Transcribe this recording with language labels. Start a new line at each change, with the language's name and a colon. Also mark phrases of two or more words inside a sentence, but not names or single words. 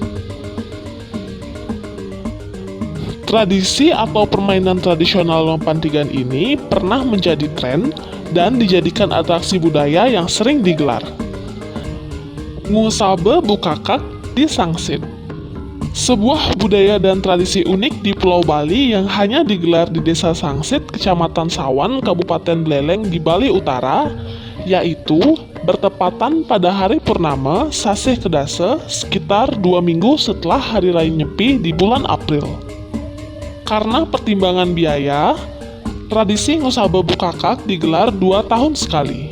Indonesian: Tradisi atau permainan tradisional Lompantigan ini pernah menjadi tren dan dijadikan atraksi budaya yang sering digelar. Ngusabe Bukakak di Sangsit. Sebuah budaya dan tradisi unik di Pulau Bali yang hanya digelar di Desa Sangsit, Kecamatan Sawan, Kabupaten Beleng di Bali Utara, yaitu bertepatan pada hari purnama Sasih Kedase sekitar 2 minggu setelah Hari Raya Nyepi di bulan April. Karena pertimbangan biaya, tradisi Ngusabe Bukakak digelar 2 tahun sekali.